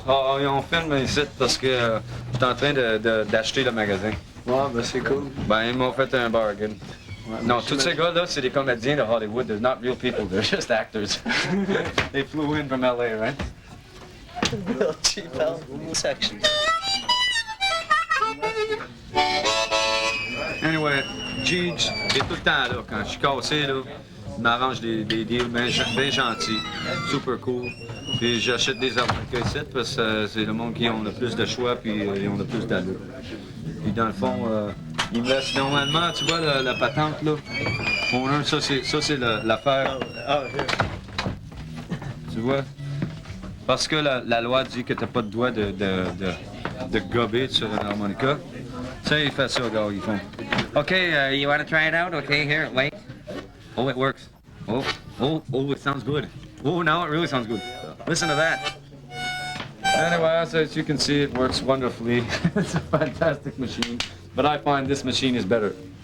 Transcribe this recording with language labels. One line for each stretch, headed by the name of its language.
French: Ah, on filme ici parce que je suis en train d'acheter le magasin. Ouais, ben c'est cool. Ben, ils m'ont fait un bargain. Ouais, Non, tous ces gars-là, c'est des comédiens de Hollywood.
English: They're not real people, they're just actors. They flew in from LA, right? Real cheap section.
French: Anyway, Gigi, il est tout le temps là. Quand je suis cassé, là, il m'arrange des deals bien gentils, super cool. Puis j'achète des harmonicas ici parce que c'est le monde qui ont le plus de choix puis ils ont le plus d'allure. Puis dans le fond, il me laisse normalement, tu vois la patente là. Ça c'est l'affaire. Tu vois? Parce que la loi dit que t'as pas le droit de gober sur un harmonica. Ça, il fait ça, gars, ils font.
English: Okay, you want to try it out? Okay, here, wait. Oh, it works. Oh, it sounds good. Oh, now it really sounds good. Listen to that. Anyway, as you can see, it works wonderfully. It's a fantastic machine, but I find this machine is better.